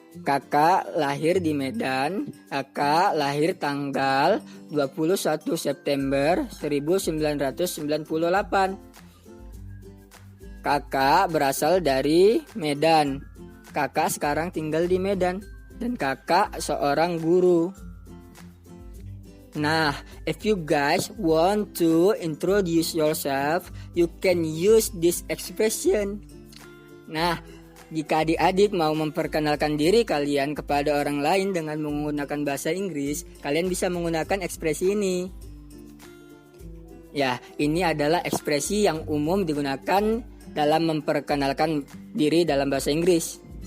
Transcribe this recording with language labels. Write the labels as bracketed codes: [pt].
[id] Kakak lahir di Medan. Kakak lahir tanggal 21 September 1998. Kakak berasal dari Medan. Kakak sekarang tinggal di Medan. Dan kakak seorang guru. [en] Nah, if you guys want to introduce yourself, you can use this expression. [id] Nah, jika adik-adik mau memperkenalkan diri kalian kepada orang lain dengan menggunakan bahasa Inggris, kalian bisa menggunakan ekspresi ini. Ya, ini adalah ekspresi yang umum digunakan dalam memperkenalkan diri dalam bahasa Inggris.